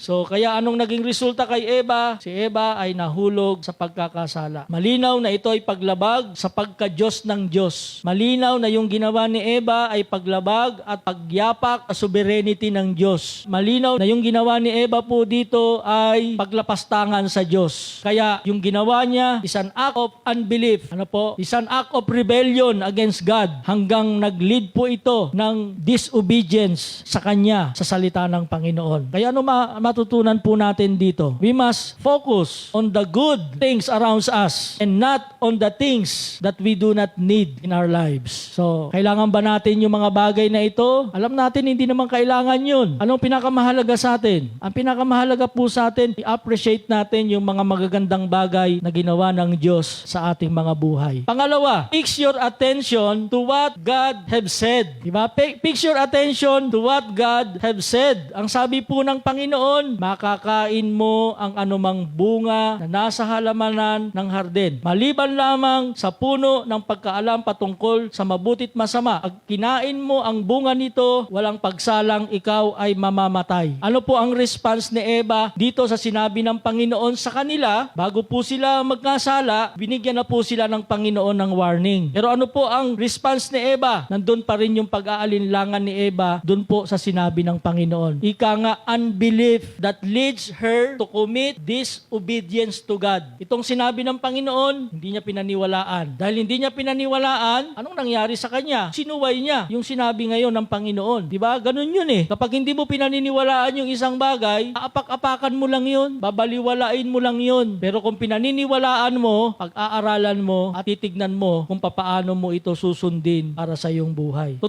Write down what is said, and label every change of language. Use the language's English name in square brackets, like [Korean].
[Filipino] So, kaya anong naging resulta kay Eva? Si Eva ay nahulog sa pagkakasala. Malinaw na ito ay paglabag sa pagka-Diyos ng Diyos. Malinaw na yung ginawa ni Eva ay paglabag at pagyapak sa sovereignty ng Diyos. Malinaw na yung ginawa ni Eva po dito ay paglapastangan sa Diyos. Kaya yung ginawa niya [English] is an act of unbelief. Is an act of rebellion against God [Filipino] hanggang nag-lead po ito ng [English] disobedience [Filipino] sa Kanya, sa salita ng Panginoon. Kaya ano matutunan po natin dito? [English] We must focus on the good things around us and not on the things that we do not need in our lives. [Filipino] So, kailangan ba natin yung mga bagay na ito? Alam natin, hindi naman kailangan yun. Anong pinakamahalaga sa atin? Ang pinakamahalaga po sa atin, i-appreciate natin yung mga magagandang bagay na ginawa ng Diyos sa ating mga buhay. [English] Pangalawa, fix your attention to what God have said. Diba? Fix your attention to what God have said. [Filipino] Ang sabi po ng Panginoon, makakain mo ang anumang bunga na nasa halamanan ng hardin. Maliban lamang sa puno ng pagkaalam patungkol sa mabutit masama. Pag kinain mo ang bunga nito, walang pagsalang ikaw ay mamamatay. Ano po ang response ni Eva dito sa sinabi ng Panginoon sa kanila? Bago po sila magkasala, binigyan na po sila ng Panginoon ng warning. Pero ano po ang response ni Eva? Nandun pa rin yung pag-aalinlangan ni Eva dun po sa sinabi ng Panginoon. Ika nga, [English] unbelief that leads her to commit disobedience to God. [Filipino] Itong sinabi ng Panginoon, hindi niya pinaniwalaan. Dahil hindi niya pinaniwalaan, anong nangyari sa kanya? Sinuway niya yung sinabi ngayon ng Panginoon. Diba? Ganun yun eh. Kapag hindi mo pinaniniwalaan yung isang bagay, aapak-apakan mo lang yun, babaliwalain mo lang yun. Pero kung pinaniniwalaan mo, pag-aaralan mo at titignan mo kung papaano mo ito susundin para sa iyong buhay.